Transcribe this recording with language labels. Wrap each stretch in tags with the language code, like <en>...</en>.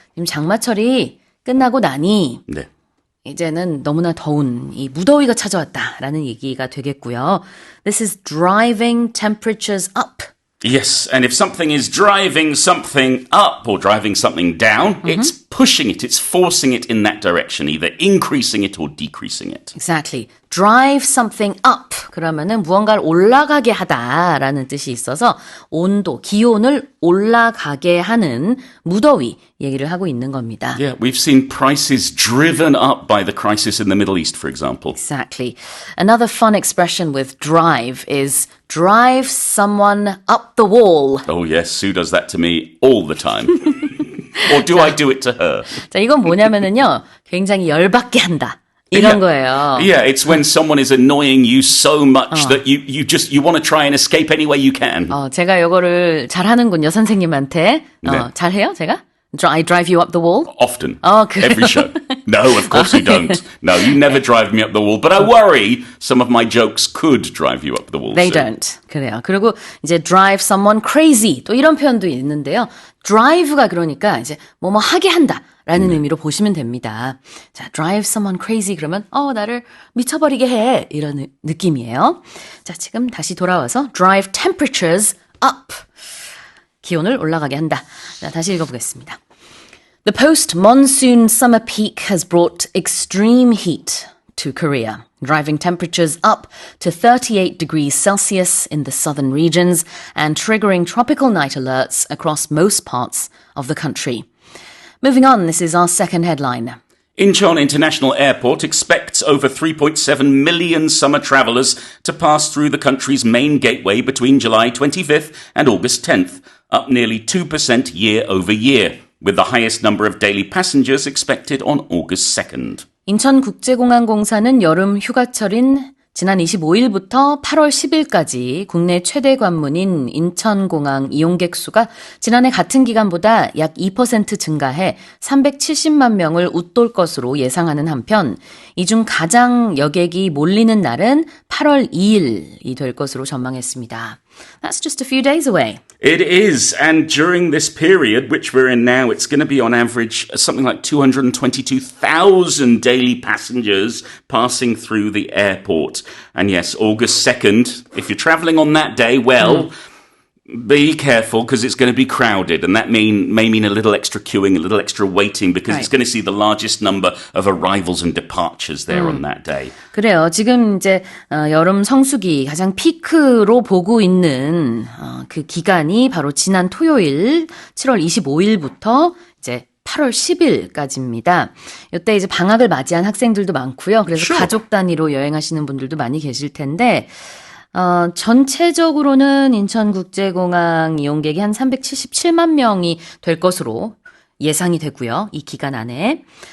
<ko>지금 장마철이 끝나고 나니 네. 이제는 너무나 더운 이 무더위가 찾아왔다라는 얘기가 되겠고요.</ko> <en>This is driving temperatures up. Yes, and if something is driving something up or driving something down, it's pushing it, it's forcing it in that direction, either increasing it or decreasing it. Exactly. Drive something up.</en> <ko>그러면은 무언가를 올라가게 하다라는 뜻이 있어서 온도, 기온을 올라가게 하는 무더위 얘기를 하고 있는 겁니다.</ko> <en>Yeah, we've seen prices driven up by the crisis in the Middle East, for example. Exactly. Another fun expression with drive is drive someone up the wall. Oh yes, Sue does that to me all the time. Or do I do it to her?</en> <ko>자, 이건 뭐냐면은요. 굉장히 열받게 한다. 이런 거예요.</ko> <en>Yeah, it's when someone is annoying you so much that you want to try and escape any way you can.</en> <ko>제가 이거를 잘하는군요, 선생님한테. 네. 잘해요, 제가?</ko> <en>I drive you up the wall? Often.</en> <ko>그래요?</ko> <en>Every show. No, of course you don't. No, you never drive me up the wall. But I worry some of my jokes could drive you up the wall. They Sue.</en> <ko>don't. 그래요. 그리고 이제</ko> <en>drive someone crazy</en> <ko>또 이런 표현도 있는데요. drive가 그러니까 이제 뭐뭐 하게 한다라는 의미로 보시면 됩니다. 자,</ko> <en>drive someone crazy</en> <ko>그러면 나를 미쳐버리게 해 이런 느낌이에요. 자, 지금 다시 돌아와서</ko> <en>drive temperatures up.</en> <ko>기온을 올라가게 한다. 자, 다시 읽어보겠습니다.</ko> <en>The post-monsoon summer peak has brought extreme heat to Korea, driving temperatures up to 38 degrees Celsius in the southern regions and triggering tropical night alerts across most parts of the country. Moving on, this is our second headline. Incheon International Airport expects over 3.7 million summer travellers to pass through the country's main gateway between July 25th and August 10th, up nearly 2% year over year, with the highest number of daily passengers expected on August 2nd.</en> <ko>인천국제공항공사는 여름 휴가철인 지난 25일부터 8월 10일까지 국내 최대 관문인 인천공항 이용객 수가 지난해 같은 기간보다 약 2% 증가해 370만 명을 웃돌 것으로 예상하는 한편 이 중 가장 여객이 몰리는 날은 8월 2일이 될 것으로 전망했습니다.</ko> <en>That's just a few days away. It is, and during this period, which we're in now, it's going to be on average something like 222,000 daily passengers passing through the airport. And yes, August 2nd, if you're travelling on that day, well, be careful because it's going to be crowded, and that may mean a little extra queuing, a little extra waiting, because it's going to see the largest number of arrivals and departures there on that day.</en> <ko>그래요. 지금 이제 여름 성수기 가장 피크로 보고 있는 그 기간이 바로 지난 토요일 7월 25일부터 이제 8월 10일까지입니다. 이때 이제 방학을 맞이한 학생들도 많고요. 그래서</ko> <en>Sure.</en> <ko>가족 단위로 여행하시는 분들도 많이 계실 텐데 전체적으로는 인천국제공항 이용객이 한 377만 명이 될 것으로 예상이 되고요. 이 기간 안에.</ko>